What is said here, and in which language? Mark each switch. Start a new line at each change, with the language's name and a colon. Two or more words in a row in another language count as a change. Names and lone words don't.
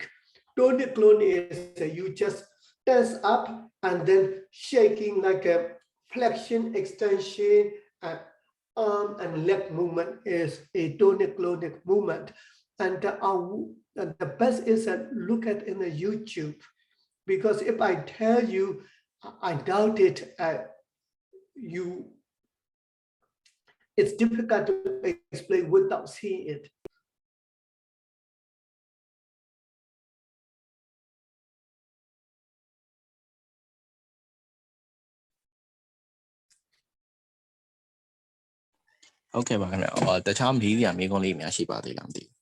English: Tonic-clonic is you just tense up and then shaking like a flexion, extension, and arm and leg movement is a tonic-clonic movement. And the best is to look at in the YouTube, because if I tell you, I doubt it, it's difficult to explain without seeing it.
Burmese: Okay ပါခင်ဗျာတခြားမီးစရာမိကုန်းလေးများရှိပါသေးလားမသိ